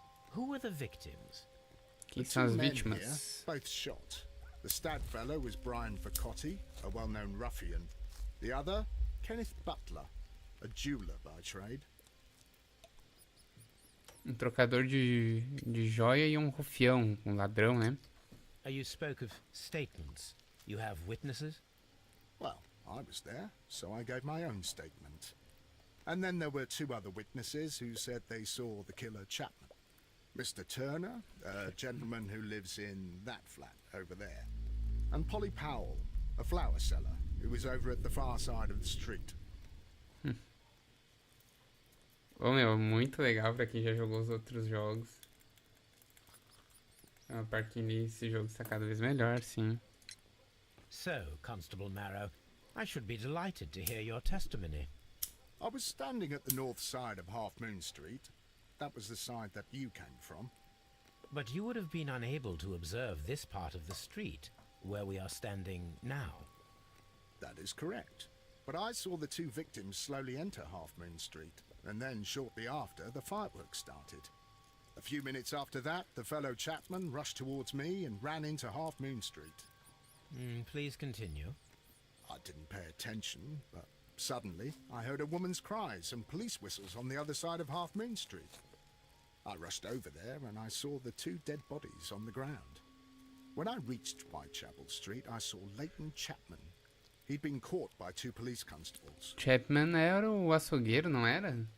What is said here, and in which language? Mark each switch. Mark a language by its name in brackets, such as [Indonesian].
[English] Who were the victims? [Portuguese] Quem [English] The [Portuguese] são as [English] two men [Portuguese] vítimas? [English] here, both shot. The stabbed fellow was Brian Vercotti, a well-known ruffian. The other, Kenneth Butler, a jeweler by trade. [Portuguese] Um trocador de joia e um rufião, um ladrão, né? [English] You spoke of statements. You have witnesses? Well, I was there, so I gave my own statement. And then there were 2 other witnesses who said they saw the killer Chapman. Mr. Turner, a gentleman who lives in that flat over there. And Polly Powell, a flower seller who was over at the far side of the street. [Portuguese] Ô, meu, muito legal pra quem já jogou os outros jogos. É uma parte que esse jogo está cada vez melhor, sim. [English] So, Constable Marrow, I should be delighted to hear your testimony. I was standing at the north side of Half Moon Street. That was the side that you came from. But you would have been unable to observe this part of the street, where we are standing now. That is correct. But I saw the two victims slowly enter Half Moon Street, and then shortly after, the fireworks started. A few minutes after that, the fellow chapman rushed towards me and ran into Half Moon Street. Please continue. I didn't pay attention, but suddenly I heard a woman's cries and police whistles on the other side of Half Moon Street. I rushed over there and I saw the two dead bodies on the ground. When I reached Whitechapel Street, I saw Leighton Chapman. He'd been caught by two police constables. [Portuguese] Chapman era o açougueiro, não era?